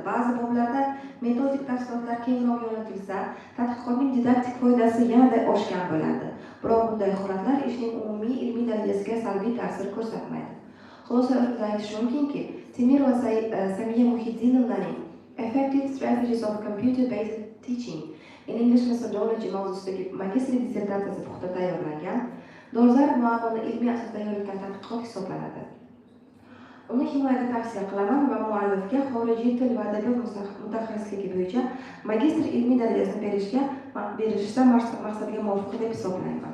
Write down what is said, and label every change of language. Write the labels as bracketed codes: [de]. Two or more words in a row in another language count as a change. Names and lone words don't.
[uz] Ba'zi boblarda metodik tafsilotlar kengroq yo'naltirilsa, tadqiqotning didaktik foydasi yanada oshgan bo'ladi. Biroq bunday holatlar ishning umumiy ilmiy darajasiga salbiy ta'sir ko'rsatmaydi. Xulosa qilib aytish mumkinki, Temir va Samiya Muhiddinovnaning Effective Strategies of Computer-Based Teaching in English Methodology mavzusidagi magistrlik dissertatsiyasi puxta tayyorlangan, dolzarb muammoni ilmiy asosda yoritgan tadqiqot hisoblanadi. Uni himoyaga tavsiya qilaman va muallifga xorijiy til va adabiyot mutaxassisligi bo'yicha magistr ilmiy darajasini berishda maqsadga muvofiq deb hisoblayman.